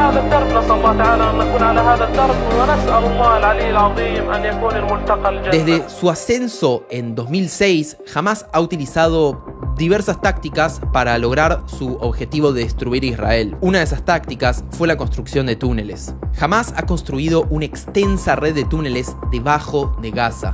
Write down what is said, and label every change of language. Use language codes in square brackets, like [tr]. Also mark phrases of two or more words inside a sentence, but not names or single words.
[ar] الدرب. نسأل الله تعالى أن نكون على هذا الدرب ونسأل الله العلي العظيم أن يكون الملتقى الجنة. [es] Desde su ascenso en 2006, Hamás ha utilizado diversas tácticas para lograr su objetivo de destruir Israel. Una de esas tácticas fue la construcción de túneles. Hamás ha construido una extensa red de túneles debajo de Gaza.